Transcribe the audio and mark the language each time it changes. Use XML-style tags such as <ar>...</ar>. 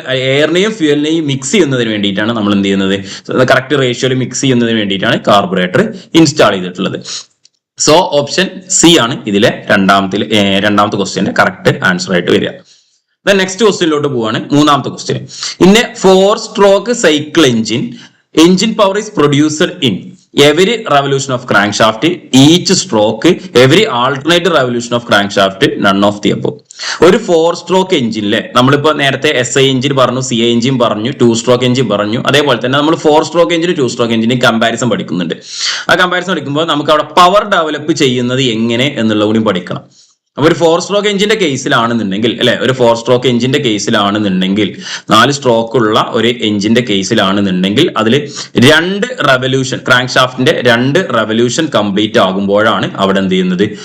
<ml>എയറിനെയും ഫ്യൂവലിനെയും mix ചെയ്യുന്നതിന് വേണ്ടിയിട്ടാണ് നമ്മൾ എന്ത് ചെയ്യുന്നത്? കറക്റ്റ് റേഷ്യോയിൽ മിക്സ് ചെയ്യുന്നതിന് വേണ്ടിയിട്ടാണ് കാർബറേറ്റർ ഇൻസ്റ്റാൾ ചെയ്തിട്ടുള്ളത്. സോ ഓപ്ഷൻ C ആണ് ഇതിലെ രണ്ടാമത്തെ ക്വസ്റ്റ്യന്റെ കറക്റ്റ് ആൻസർ ആയിട്ട് വരിക. നെക്സ്റ്റ് ക്വസ്റ്റ്യനിലോട്ട് പോവാണ്. മൂന്നാമത്തെ question. In A</ml> <en>4-stroke cycle engine power is produced in every revolution of crankshaft, each stroke, every alternate revolution of crankshaft, none of the above.</en> <ml>ഒരു 4-stroke എഞ്ചിനിലെ നമ്മളിപ്പോ നേരത്തെ SI എഞ്ചിൻ പറഞ്ഞു, CI engine പറഞ്ഞു, 2-stroke engine പറഞ്ഞു. അതേപോലെ തന്നെ നമ്മൾ 4-stroke എഞ്ചിനും 2-stroke എഞ്ചിനും comparison പഠിക്കുന്നുണ്ട്. ആ കമ്പാരിസൺ പഠിക്കുമ്പോൾ നമുക്ക് അവിടെ പവർ ഡെവലപ്പ് ചെയ്യുന്നത് എങ്ങനെ എന്നുള്ളത് കൂടി പഠിക്കണം. അപ്പൊ ഒരു 4-stroke എഞ്ചിന്റെ കേസിലാണെന്നുണ്ടെങ്കിൽ അല്ലെ, ഒരു 4-stroke എഞ്ചിന്റെ കേസിലാണെന്നുണ്ടെങ്കിൽ 4 സ്ട്രോക്ക് ഉള്ള ഒരു എഞ്ചിന്റെ കേസിലാണെന്നുണ്ടെങ്കിൽ അതിൽ 2 റെവല്യൂഷൻ, ക്രാങ്ക് ഷാഫ്റ്റിന്റെ 2 റെവല്യൂഷൻ കംപ്ലീറ്റ് ആകുമ്പോഴാണ് അവിടെ എന്ത് ചെയ്യുന്നത്?</ml>